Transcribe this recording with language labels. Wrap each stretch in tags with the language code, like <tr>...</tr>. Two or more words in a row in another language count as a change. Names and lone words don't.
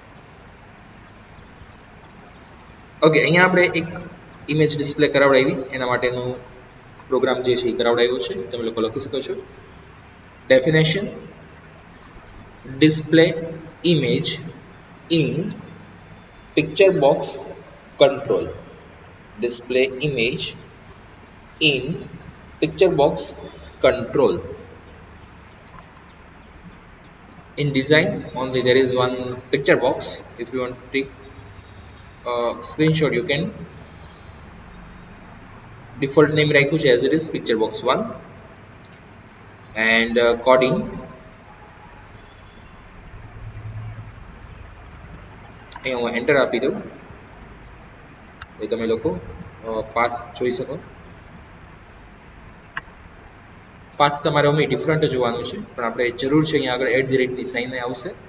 <gu>ઓકે, અહીંયા આપણે એક ઇમેજ ડિસ્પ્લે કરાવડાવી, એના માટેનું પ્રોગ્રામ જે છે એ કરાવડાવ્યો છે. તમે લોકો લખી શકો છો.</gu> <en>definition display image in picture box control. Display image in picture box control. In design only there is one picture box. If you want to take a screenshot, you can. Default name</en> <gu>રાખ્યું છે</gu> <en>as it is picture box 1 and coding</en> <gu>અહીં હું એન્ટર આપી દઉં એ તમે લોકો પાથ જોઈ શકો. પાથ તમારે અમે ડિફરન્ટ જોવાનું છે, પણ આપણે જરૂર છે અહીંયા આગળ @ની સાઇન આવશે.</gu>